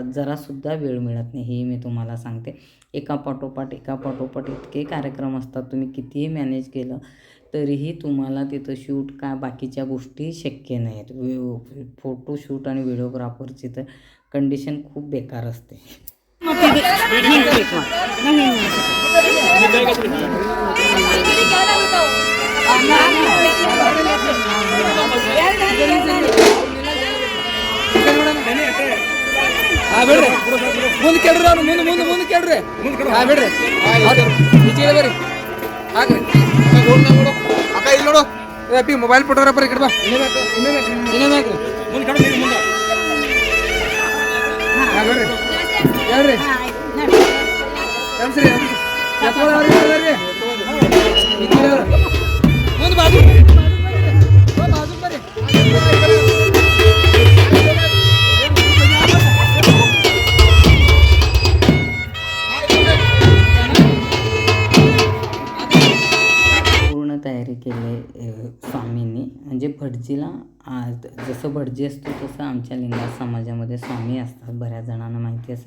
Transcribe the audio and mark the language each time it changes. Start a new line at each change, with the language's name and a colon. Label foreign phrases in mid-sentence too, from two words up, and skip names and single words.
Marathi: जरासुद्धा वेळ मिळत नाही, हे मी तुम्हाला सांगते. एकापाठोपाठ इतके कार्यक्रम असतात. तुम्ही कितीही मॅनेज केलं तरीही तुम्हाला तिथं शूट का बाकीच्या गोष्टी शक्य नाहीत. फोटोशूट आणि व्हिडिओग्राफरची तर कंडिशन खूप बेकार असते.
Kannada: ಬಿಡ್ರಿ ಮುಂದೆ ಕೇಳ್ರಿ, ಅವ್ನು ಮುಂದೆ ಮುಂದೆ ಮುಂದೆ ಕೇಳ್ರಿ. ಬಿಡ್ರಿ ಈಚೆ ಬರ್ರಿ, ಹಾಕ್ರಿ ಅಕ್ಕ ಇಲ್ಲಿ ನೋಡು. ಅಪ್ಪಿ
English: mobile photographer
Kannada: ಈ ಕಡೆ ಬಾ. ಇನ್ನೇ ಬೇಕು ಮುಂದೆ ಕಡೆ ಮುಂದೆ ಬಿಡ್ರಿ ಹೇಳ್ರಿ ನಮ್ಸ್ರಿ ಎತ್ಕೊಳ್ಳಿ ಮುಂದೆ ಬಾಜು ಬಾಜು ಬರ್ರಿ.
Marathi: तयारी केली स्वामींनी. म्हणजे भटजीला जसं भटजी असतो तसं आमच्या लिंगायत समाजामध्ये स्वामी असतात, बऱ्याच जणांना माहिती असेल.